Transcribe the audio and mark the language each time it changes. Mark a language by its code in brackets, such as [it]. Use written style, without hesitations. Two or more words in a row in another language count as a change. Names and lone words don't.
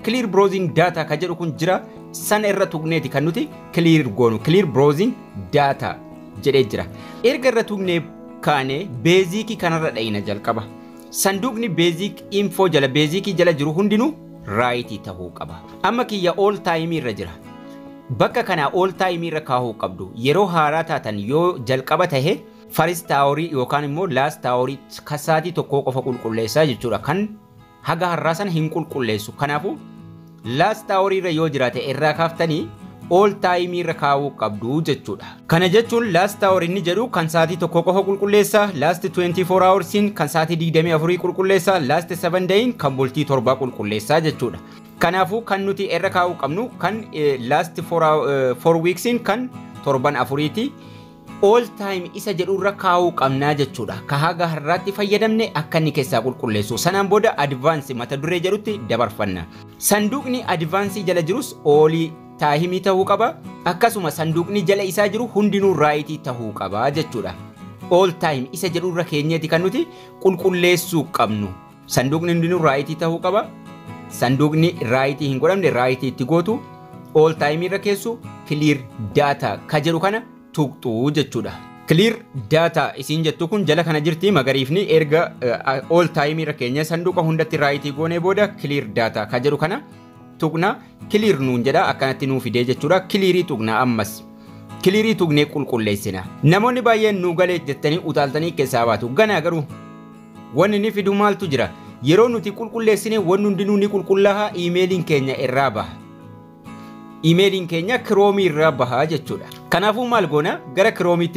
[en] Clear browsing data [om] ka jedhu kun jira. Sana irra tuqneeti kan nuti clear goonu. [en] Clear browsing data [om] jedhee jira. Erga irra tuqnee kaane basic kanarra dhayina jalqaba. Sanduuqni [en] basic info [om] jala basic jala jiru hundinuu right ta'uu qaba. Amma kiyya [en] all time [om] irra jira. Bakka kana [en] all time [om] irra kaahuu qabdu. Yeroo haaraa taatan yoo jalqaba tahe [en] first hour [om] yookaan immoo [en] last hour [om] kasaatii tokko qofa qulqulleessaa jechuudha. Kan haga har'aa sana hin qulqulleessu. Kanaafuu [en] last hour [om] irra yoo jiraate irraa kaaftanii [en] all time [om] irra kaa'uu qabdu jechuudha. Kana jechuun [en] last hour [om] inni jedhu kan saatii tokko qofa qulqulleessaa, [en] last 24 hours [om] kan saatii 24 qulqulleessaa, [en] last 7 days [om] kan bultii 7 qulqulleessaa jechuudha. Kanaafuu kan nuti irra kaa'uu qabnu kan [en] last 4 weeks [om] kan torban afuriiti. [en] All time [om] isa jedhurra kaa'uu qabnaa jechuudha. Ka haga har'aatti fayyadamne akka inni keessaa qulqulleessu. Sanaan booda advance mata duree jedhutti dabarfanna. Sanduuqni advance jala jirus olii taahimii ta'uu qaba. Akkasuma sanduuqni jala isaa jiru hundinuu right ta'uu qaba jechuudha. [en] All time [om] isa jedhurra keenyeeti kan nuti qulqulleessuu qabnu. Sanduuqni hundinuu right ta'uu qaba. Sanduuqni right hin godhamne right itti gootu. [en] All time [om] irra keessu [en] clear data [om] ka jedhu kana tuqxu jechuudha. [en] Clear data [om] isin jettu kun jala kana jirti magariifni erga [en] all time [om] irra keenya sanduuqa hundatti right goone booda [en] clear data [om] ka jedhu kana tuqna clear nuun jedha akkanatti nuu fidee jechuudha clearii tuqna ammas clearii tuqnee qulqulleessina namoonni baay'een nu galee jettanii utaaltanii keessaa baatu ganaa garuu wanni ni fidu maaltu jira yeroo nuti qulqulleessine wanni hundinuu ni qulqullaaha emailiin keenya irraa baha emailiin keenya Chrome irraa baha jechuudha kanaafuu maal goona gara Chrome itti